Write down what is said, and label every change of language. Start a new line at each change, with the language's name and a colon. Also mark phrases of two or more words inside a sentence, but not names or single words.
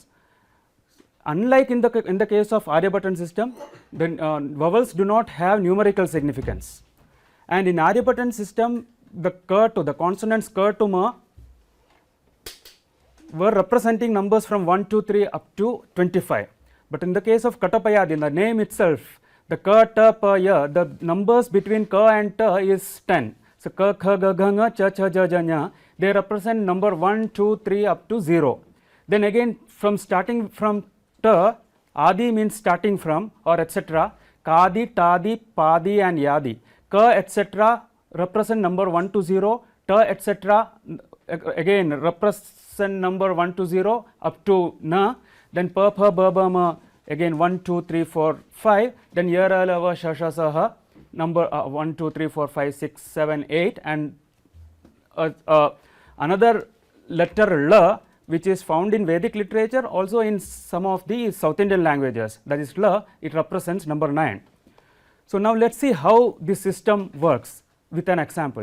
English: Unlike in the case of Āryabhaṭan system, the vowels do not have numerical significance, and in Āryabhaṭan system the consonants K to Ma were representing numbers from 1 to 3 up to 25. But in the case of Katapayadi, in the name itself, the Katapaya, the numbers between Ka and Ta is 10. So Ka, Kha, Ga, Gha, Nga, Cha, Cha, Ja, Ja, Nya, they represent number 1, 2, 3 up to 0. Then again, starting from Ta, Adi means starting from or etc. Kadi, Tadi, Padi and Yadi. Ka etc. represent number 1 to 0. Ta etc. again represent number 1 to 0 up to Na. Then Pa, Pa, Ba, Ba, Ma, again 1, 2, 3, 4, 5. Then Uyirêḻuttu, Sha, Sha, Sa, Ha, number 1, 2, 3, 4, 5, 6, 7, 8, and another letter L, which is found in Vedic literature, also in some of the South Indian languages, that is L, it represents number 9. So now let us see how this system works with an example.